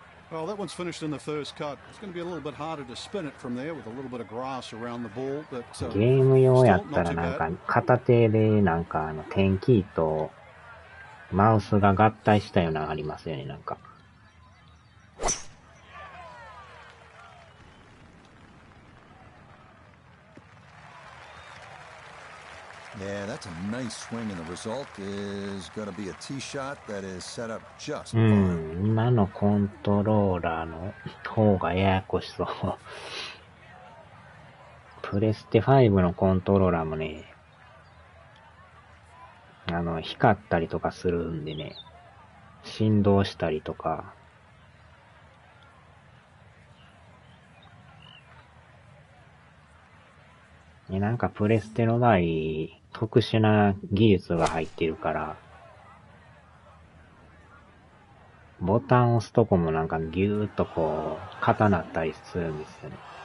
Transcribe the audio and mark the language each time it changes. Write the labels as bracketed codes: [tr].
[en] Well, that one's finished in the first cut. It's going to be a little bit harder to spin it from there with a little bit of grass around the ball. But [ja] ゲーム用やったらなんか片手でなんか点キーとマウスが合体したようなのありますよね、なんか。 [en] Yeah, that's a nice swing, and the result is going to be a tee shot that is set up just fine. [ja] 今のコントローラーの方がややこしそう。プレステ5のコントローラーもね、光ったりとかするんでね、振動したりとか、なんかプレステの場合、特殊な技術が入ってるから、ボタンを押すとこもなんかギューッとこう、固なったりするんですよね。